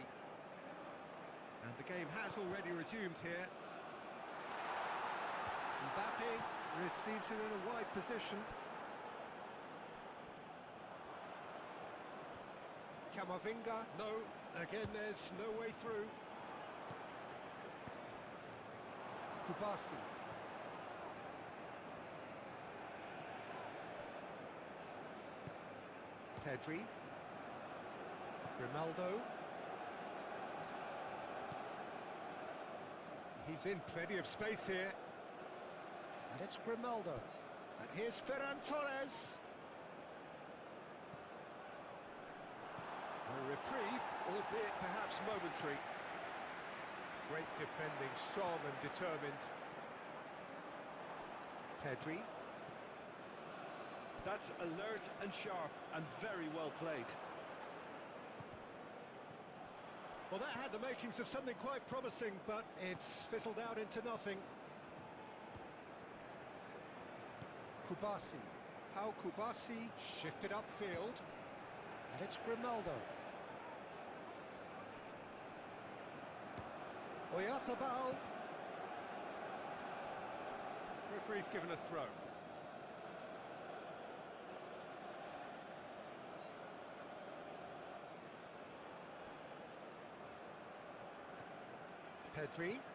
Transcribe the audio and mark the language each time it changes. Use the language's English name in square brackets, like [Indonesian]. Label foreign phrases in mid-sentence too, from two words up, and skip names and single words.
[English] And the game has already resumed here. Mbappe receives it in a wide position. Camavinga, no, again there's no way through. Kubasi. Pedri. Grimaldo. He's in plenty of space here. And it's Grimaldo. And here's Ferran Torres. A reprieve, albeit perhaps momentary. Great defending, strong and determined. Pedri. That's alert and sharp and very well played. Well, that had the makings of something quite promising, but it's fizzled out into nothing. Kubasi. Pau Kubasi shifted upfield. And it's Grimaldo. Oyarzabal. Referee's given a throw. Pedri.